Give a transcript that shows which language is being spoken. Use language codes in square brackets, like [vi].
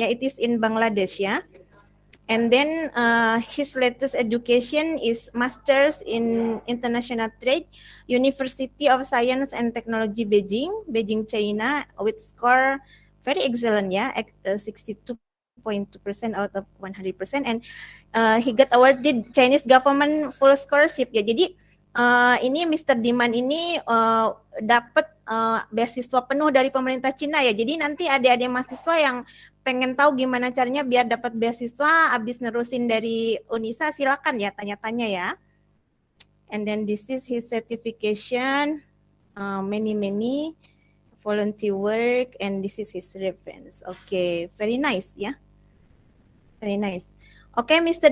[en] Yeah, it is in Bangladesh, yeah. And then his latest education is Masters in International Trade, University of Science and Technology, Beijing, China, with score very excellent, yeah, 62.2% out of 100%. And he got awarded Chinese government full scholarship, ya. [id] Jadi ini Mr. Diman ini dapat beasiswa penuh dari pemerintah Cina, ya. Jadi nanti adik-adik mahasiswa yang pengen tahu gimana caranya biar dapat beasiswa abis nerusin dari Unisa, silakan ya tanya-tanya ya. [en] And then this is his certification, many volunteer work, and this is his reference. Okay, very nice ya, very nice. Okay, Mr.